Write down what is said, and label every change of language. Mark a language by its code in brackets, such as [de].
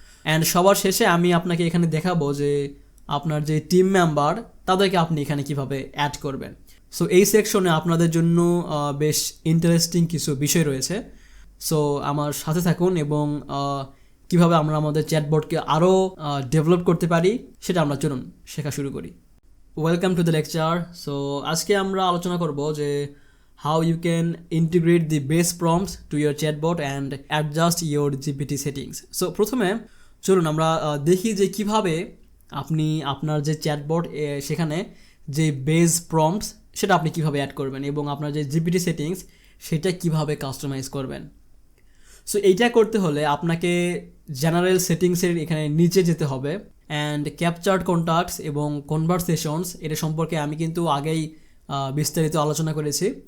[bn] And সবার শেষে আমি আপনাকে এখানে দেখাবো যে আপনার যে টিম মেম্বার তাদেরকে আপনি এখানে কিভাবে অ্যাড করবেন। সো এই সেকশনে আপনাদের জন্য বেশ ইন্টারেস্টিং কিছু বিষয় রয়েছে। সো আমার সাথে থাকুন এবং কিভাবে আমরা আমাদের চ্যাটবটকে আরও ডেভেলপ করতে পারি সেটা আমরা চলুন শেখা শুরু করি। [en] Welcome to the lecture. [bn] So আজকে আমরা আলোচনা করব যে [en] how you can integrate the base prompts to your chatbot and adjust your GPT settings. [bn] So প্রথমে চলুন আমরা দেখি যে কিভাবে আপনি আপনার যে চ্যাটবট সেখানে যে বেস প্রম্পটস সেটা আপনি কিভাবে অ্যাড করবেন এবং আপনার যে জিপিটি সেটিংস সেটা কিভাবে কাস্টমাইজ করবেন। সো এইটা করতে হলে আপনাকে জেনারেল সেটিংসের এখানে নিচে যেতে হবে অ্যান্ড ক্যাপচার্ড কন্ট্যাক্টস এবং কনভারসেশনস এটা সম্পর্কে আমি কিন্তু আগেই বিস্তারিত আলোচনা করেছি।